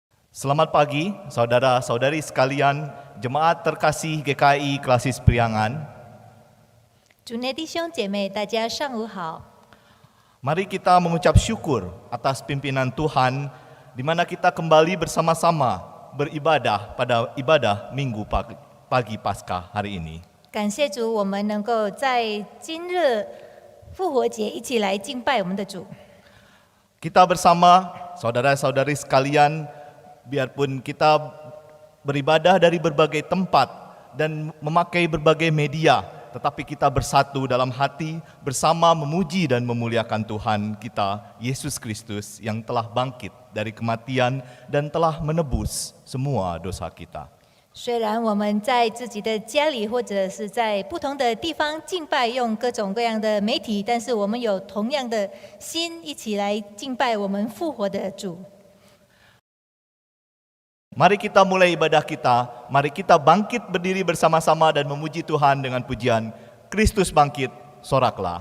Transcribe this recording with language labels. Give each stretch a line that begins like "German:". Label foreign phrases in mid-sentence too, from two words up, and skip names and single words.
Indonesian: Selamat pagi, saudara-saudari sekalian, jemaat terkasih GKI Klasis Priangan.
Chinese: 主内弟兄姐妹，大家上午好。
Indonesian: Mari kita mengucap syukur atas pimpinan Tuhan, di mana kita kembali bersama-sama beribadah pada ibadah Minggu pagi Paskah hari ini.
Chinese: 感谢主，我们能够在今日复活节一起来敬拜我们的主。
Indonesian: Kita bersama saudara-saudari sekalian, biarpun kita beribadah dari berbagai tempat dan memakai berbagai media, tetapi kita bersatu dalam hati bersama memuji dan memuliakan Tuhan kita, Yesus Kristus, yang telah bangkit dari kematian dan telah menebus semua dosa kita.
Chinese: 虽然我们在自己的家里或者是在不同的地方敬拜，用各种各样的媒体，但是我们有同样的心，一起来敬拜我们复活的主。
Indonesian: Mari kita mulai ibadah kita, mari kita bangkit berdiri bersama-sama dan memuji Tuhan dengan pujian Kristus bangkit, soraklah.